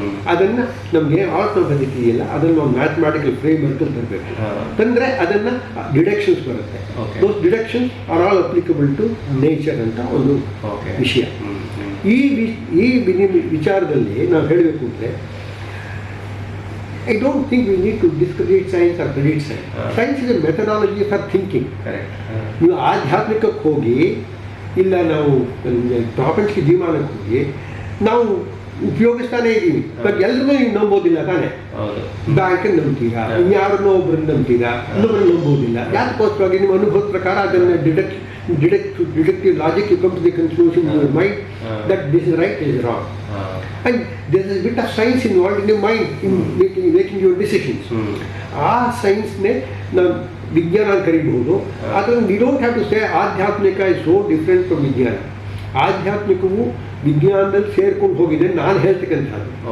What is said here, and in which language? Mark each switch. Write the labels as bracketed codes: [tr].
[kn] ಅದನ್ನು ನಮಗೆ ಆಲೋಚನಾ ಪದ್ಧತಿ ಇಲ್ಲ, ಅದನ್ನು ನಾವು ಮ್ಯಾಥಮ್ಯಾಟಿಕಲ್ ಫ್ರೇಮ್ ವರ್ಕ್ ತರಬೇಕು. ತಂದರೆ ಅದನ್ನು ಡಿಡಕ್ಷನ್ಸ್ ಬರುತ್ತೆ. [en] those deductions are all applicable to nature [kn] ಅಂತ ಒಂದು ವಿಷಯ. ಈ ವಿಚಾರದಲ್ಲಿ ನಾವು ಹೇಳಬೇಕು ಅಂದರೆ [en] I don't think we need to discredit science or credit science. Science is a methodology for thinking. [kn] ನೀವು ಆಧ್ಯಾತ್ಮಿಕಕ್ಕೆ ಹೋಗಿ, ಇಲ್ಲ ನಾವು ಪ್ರಾಪಂಚಿಕ ಜೀವನಕ್ಕೆ ಹೋಗಿ ನಾವು ಉಪಯೋಗಿಸ್ತಾನೆ ಇದ್ದೀವಿ. ಬಟ್ ಎಲ್ಲರೂ ನೀವು ನಂಬೋದಿಲ್ಲ ತಾನೆ. ಬ್ಯಾಂಕನ್ನು ನಂಬ್ತೀರಾ, ಇನ್ಯಾರನ್ನೋ ಒಬ್ಬರನ್ನು ನಂಬ್ತೀರಾ, ಇನ್ನೊಬ್ಬರನ್ನು ನಂಬೋದಿಲ್ಲ. ಯಾಕೋಸ್ಕರವಾಗಿ ನಿಮ್ಮ ಅನುಭವದ ಪ್ರಕಾರ ಅದನ್ನು [en] deductive logic, you come to the conclusion in your mind that this is right, this is wrong. And there is a bit of science involved in your mind in making your decisions. [kn] ಆ ಸೈನ್ಸ್ನೇ ನಾವು ವಿಜ್ಞಾನ ಅಂತ ಕರೀಬಹುದು. [en] ಅದನ್ನು we don't have to say ಆಧ್ಯಾತ್ಮಿಕ is so different from ವಿಜ್ಞಾನ. [kn] ಆಧ್ಯಾತ್ಮಿಕವು ವಿಜ್ಞಾನದಲ್ಲಿ ಸೇರ್ಕೊಂಡು ಹೋಗಿದೆ ನಾನು ಹೇಳ್ತಕ್ಕಂಥದ್ದು.